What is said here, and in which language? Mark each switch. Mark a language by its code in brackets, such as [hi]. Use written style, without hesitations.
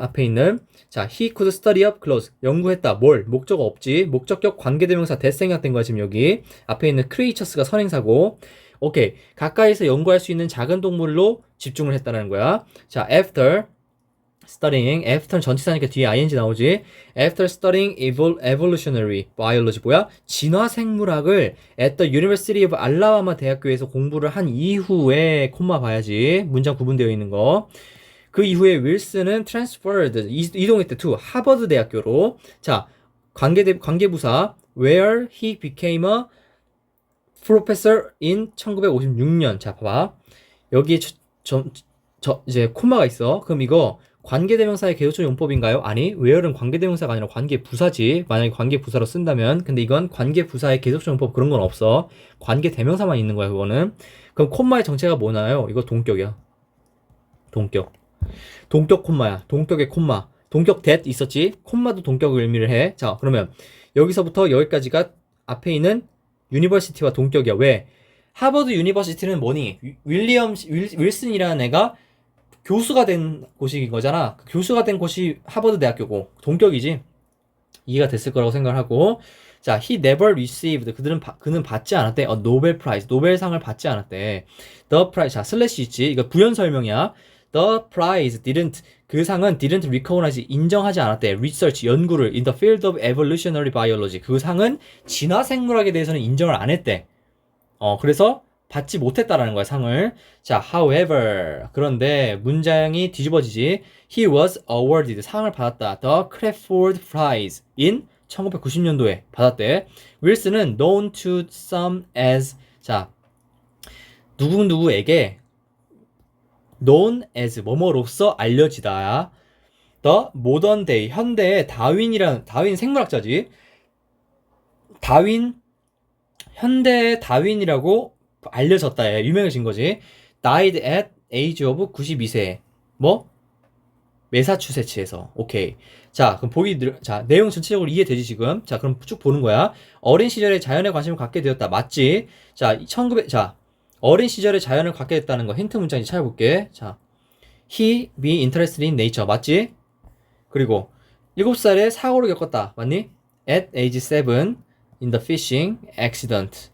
[ko] 앞에 있는 자, [en] he could study up close [ko] 연구했다. 뭘? 목적 없지. 목적격 관계대명사 that 생략된 거야 지금 여기. 앞에 있는 creatures가 선행사고. 오케이. 가까이서 연구할 수 있는 작은 동물로 집중을 했다는 거야. 자, [en] after studying, [ko] after는 전치사니까 뒤에 ing 나오지. [en] After studying evolutionary biology [ko] 뭐야? 진화생물학을 [en] at the University of Alabama [ko] 대학교에서 공부를 한 이후에 콤마 봐야지. 문장 구분되어 있는 거. 그 이후에 윌슨은 [en] transferred [ko] 이동했대 [en] to [ko] 하버드 대학교로. 자, 관계부사 [en] where he became a professor in [ko] 1956년. 자, 봐봐. 여기에 이제 콤마가 있어. 그럼 이거 관계대명사의 계속적 용법인가요? 아니, where는 관계대명사가 아니라 관계부사지. 만약에 관계부사로 쓴다면. 근데 이건 관계부사의 계속적 용법 그런 건 없어. 관계대명사만 있는 거야, 그거는. 그럼 콤마의 정체가 뭐나요? 이거 동격이야. 동격 콤마야. 동격의 콤마. 동격 that 있었지? 콤마도 동격을 의미를 해. 자, 그러면 여기서부터 여기까지가 앞에 있는 유니버시티와 동격이야. 왜? 하버드 유니버시티는 뭐니? 윌슨이라는 애가 교수가 된 곳인 거잖아. 교수가 된 곳이 하버드 대학교고 동격이지. 이해가 됐을 거라고 생각을 하고. 자, [en] he never received [ko] 그는 받지 않았대. 노벨 프라이즈 노벨상을 받지 않았대. [en] The prize [ko] 자 슬래시 있지. 이거 부연 설명이야. [en] The prize didn't [ko] 그 상은 [en] didn't recognize [ko] 인정하지 않았대. [en] research [ko] 연구를 [en] in the field of evolutionary biology [ko] 그 상은 진화 생물학에 대해서는 인정을 안 했대. 그래서 받지 못했다라는 거야, 상을. 자, [en] however [ko] 그런데 문장이 뒤집어지지. [en] He was awarded [ko] 상을 받았다. [en] The Crawford Prize in [ko] 1990년도에 받았대. 윌슨은 [en] known to some as [ko] 자 누구누구에게 [en] known as [ko] 뭐뭐로서 알려지다. [en] The modern day [ko] 현대의 다윈 생물학자지. 현대의 다윈이라고 알려졌다. 유명해진 거지. [en] died at age of [ko] 92세. 뭐? 매사추세츠에서. 오케이. 자, 그럼 자, 내용 전체적으로 이해되지 지금? 자, 그럼 쭉 보는 거야. 어린 시절에 자연에 관심을 갖게 되었다. 맞지? 자, 어린 시절에 자연을 갖게 됐다는 거 힌트 문장인지 찾아볼게. 자, [en] he be interested in nature. [ko] 맞지? 그리고 7살에 사고를 겪었다. 맞니? [en] At age 7 in the fishing accident.